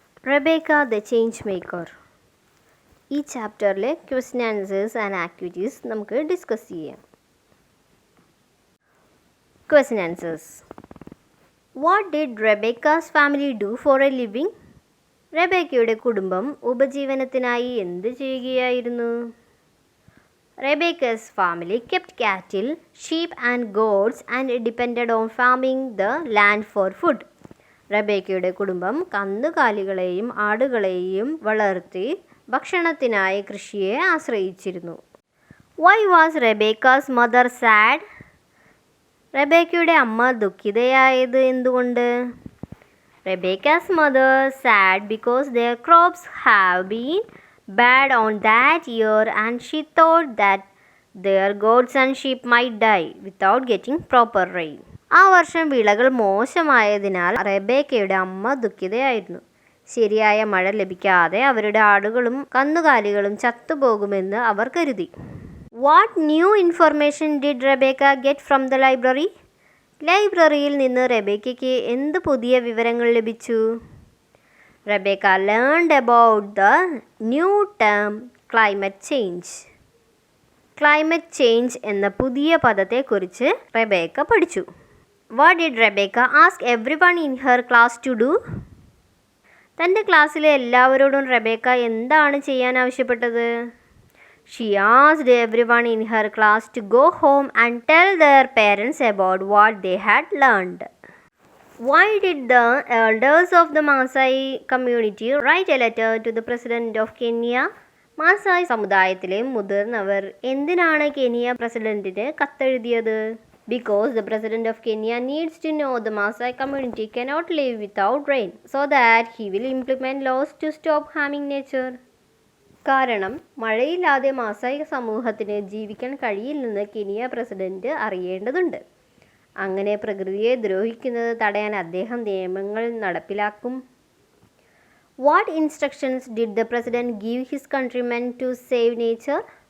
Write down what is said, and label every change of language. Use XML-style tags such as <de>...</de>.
<en>Rebecca the change maker.</en> <ml>ഈ ചാപ്റ്ററിലെ question answers and activities നമുക്ക് discuss ചെയ്യാം.</ml> <en>Question answers. What did Rebecca's family do for a living?</en> <ml>റെബേക്കയുടെ കുടുംബം ഉപജീവനത്തിനായി എന്ത് ചെയ്യുകയായിരുന്നു?</ml> <en>Rebecca's family kept cattle, sheep and goats and depended on farming the land for food.</en> <ml>റെബേക്കയുടെ കുടുംബം കന്നുകാലികളെയും ആടുകളെയും വളർത്തി ഭക്ഷണത്തിനായി കൃഷിയെ ആശ്രയിച്ചിരുന്നു.</ml> <en>Why was Rebecca's mother sad?</en> <ml>റെബേക്കയുടെ അമ്മ ദുഃഖിതയായത് എന്തുകൊണ്ട്?</ml> <en>Rebecca's mother sad because their crops have been bad on that year and she thought that their goats and sheep might die without getting proper rain.</en> <ml>ആ വർഷം വിളകൾ മോശമായതിനാൽ റെബേക്കയുടെ അമ്മ ദുഃഖിതയായിരുന്നു. ശരിയായ മഴ ലഭിക്കാതെ അവരുടെ ആടുകളും കന്നുകാലികളും ചത്തുപോകുമെന്ന് അവർ കരുതി.</ml> <en>What new information did Rebecca get from the library?</en> <ml>ലൈബ്രറിയിൽ നിന്ന് റെബേക്കയ്ക്ക് എന്ത് പുതിയ വിവരങ്ങൾ ലഭിച്ചു?</ml> <en>Rebecca learned about the new term climate change.</en> <ml>Climate change എന്ന പുതിയ പദത്തെക്കുറിച്ച് റെബേക്ക പഠിച്ചു.</ml> <en>What did Rebecca ask everyone in her class to do?</en> <ml>തൻ്റെ ക്ലാസ്സിലെ എല്ലാവരോടും റെബേക്ക എന്താണ് ചെയ്യാൻ ആവശ്യപ്പെട്ടത്?</ml> <en>She asked everyone in her class to go home and tell their parents about what they had learned. Why did the elders of the Maasai community write a letter to the President of Kenya?</en> <ml>മാസായി സമുദായത്തിലെ മുതിർന്നവർ എന്തിനാണ് Kenya പ്രസിഡന്റിന് കത്തെഴുതിയത്?</ml> <en>Because the President of Kenya needs to know the Maasai community cannot live without rain, so that he will implement laws to stop harming nature.</en> <ml>കാരണം മഴയില്ലാതെ മാസായി സമൂഹത്തിന് ജീവിക്കാൻ കഴിയില്ലെന്ന് കെനിയ പ്രസിഡന്റ് അറിയേണ്ടതുണ്ട്. അങ്ങനെ പ്രകൃതിയെ ദ്രോഹിക്കുന്നത് തടയാൻ അദ്ദേഹം നിയമങ്ങൾ നടപ്പിലാക്കും.</ml> <en>What instructions did the president give his countrymen to save nature?</en>